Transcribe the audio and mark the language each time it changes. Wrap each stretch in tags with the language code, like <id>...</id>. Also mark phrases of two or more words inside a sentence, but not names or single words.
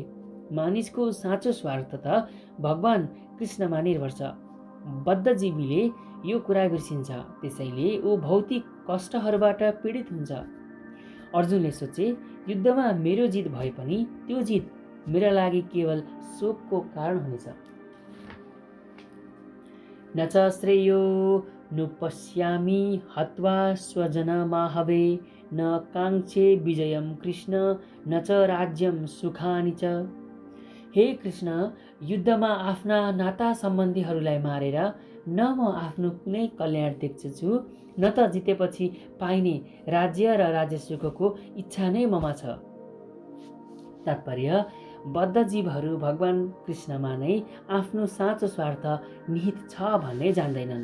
<ne>मानिसको साँचो स्वार्थ त भगवान कृष्णमा निर्भर छ। बद्धजीवीले यो कुरा बिर्सिन्छ, त्यसैले ऊ भौतिक कष्टहरूबाट पीडित हुन्छ। अर्जुनले सोचे, युद्धमा मेरो जित भए पनि त्यो जित मेरा लागि केवल शोकको कारण हुनेछ।</ne> <sa>न च श्रेयो नुपश्यामि हत्वा स्वजनमाहवे न काङ्क्षे विजयं कृष्ण न च राज्यं सुखानि च।</sa> <ne>हे कृष्ण, युद्धमा आफ्ना नाता सम्बन्धीहरूलाई मारेर न म आफ्नो कुनै कल्याण देख्छु, न त जितेपछि पाइने राज्य र राज्य सुखको इच्छा नै ममा छ। तात्पर्य, बद्धजीवहरू भगवान कृष्णमा नै आफ्नो साँचो स्वार्थ निहित छ भन्ने जान्दैनन्।</ne>